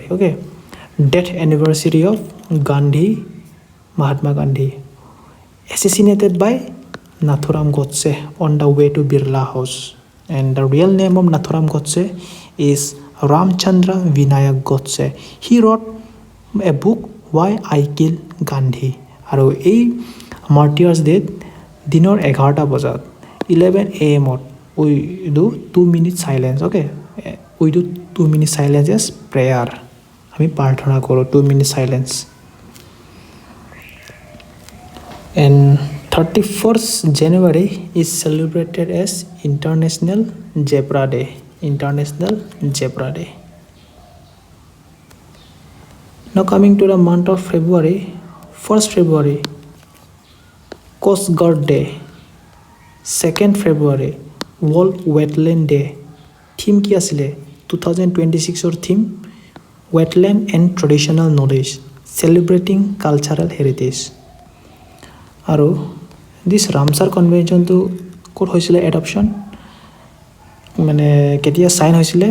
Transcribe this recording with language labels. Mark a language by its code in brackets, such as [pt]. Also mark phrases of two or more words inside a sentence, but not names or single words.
[en] Okay, death anniversary of Gandhi, Mahatma Gandhi, assassinated by Nathuram Godse on the way to Birla House. And the real name of Nathuram Godse is Ramchandra Vinayak Godse. He wrote a book, Why I Killed Gandhi. [as] আৰু এই Martyrs Day দিনৰ 11টা বজাত [en] 11 AM we do 2 minutes silence. Okay, we do 2 minutes silence as prayer. [as] আমি প্ৰাৰ্থনা কৰোঁ [en] 2 minutes silence. And 31st January is celebrated as International Zebra Day. International Zebra Day. Now coming to the month of February, 1st February, Coast Guard Day. 2nd February, World Wetland Day. [as] Theme কি আছিলে 2026 theme? [en] Wetland and Traditional Knowledge, Celebrating Cultural Heritage. [as] আৰু [en] this Ramsar conventionটো [as] ক'ত হৈছিলে এডপশ্যন, মানে কেতিয়া চাইন হৈছিলে?